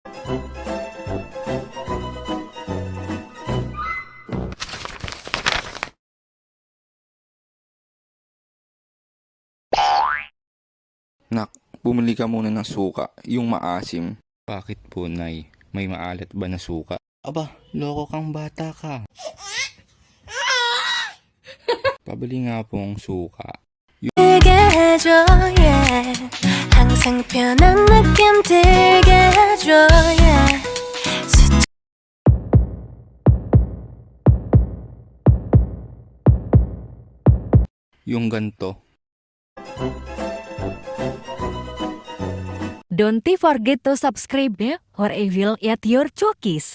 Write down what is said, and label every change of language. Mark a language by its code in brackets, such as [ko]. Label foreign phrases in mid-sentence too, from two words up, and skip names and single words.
[tl] Nak, bumili ka muna ng suka, yung maasim. Bakit po, Nay? May maalat ba na suka? Aba, loko kang bata ka. Pabili nga pong suka. [ko] 들게 해줘 yeah. 항상 편한 느낌 들게 해줘 yeah. [tl] Yung ganto. [en] Don't forget to subscribe ya, or I will eat your cookies.